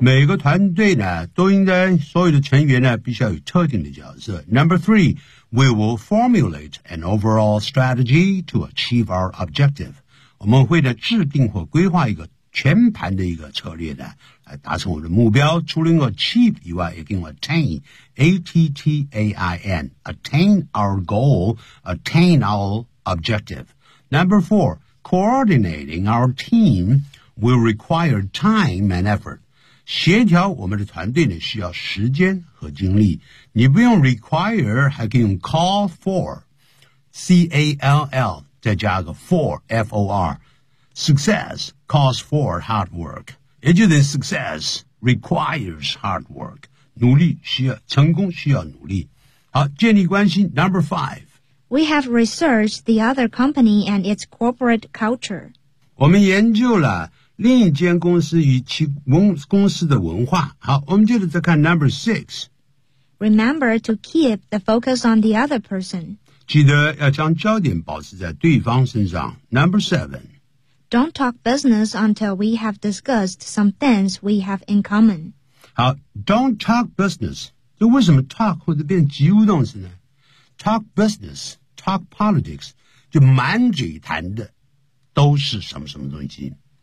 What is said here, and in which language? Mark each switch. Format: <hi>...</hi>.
<zh>每个团队呢都应该所有的成员呢必须要有特定的角色。</zh> <en>Number three, we will formulate an overall strategy to achieve our objective.</en> <zh>我们会呢制定或规划一个全盘的一个策略呢来达成我的目标。除了个</zh> <en>achieve</en> <zh>以外也跟我</zh> <en>attain, A-T-T-A-I-N, attain our goal, attain our objective. Number four, coordinating our team,will require time and effort.</en> <zh>协调我们的团队呢需要时间和精力。你不用 require, 还可以用 call for, C-A-L-L, 再加个 for, F-O-R.</zh> <en>Success calls for hard work.</en> <zh>也就是</zh> <en>success requires hard work.</en> <zh>努力需要，成功需要努力。好，建立关系 ,</zh> <en>number five. We have researched the other company and its corporate culture.</en> <zh>我们研究了另一间公司与其公司的文化。好，我们接着再看 number six.</zh> <en>Remember to keep the focus on the other person.</en> <zh>记得要将焦点保持在对方身上。</zh> <en>Number seven. Don't talk business until we have discussed some things we have in common.</en> <zh>好，</zh> <en>don't talk business.</en> <zh>这为什么 talk 或者变及物动词呢？</zh> <en>Talk business, talk politics,</en> <zh>就满嘴谈的都是什么什么东西。</zh>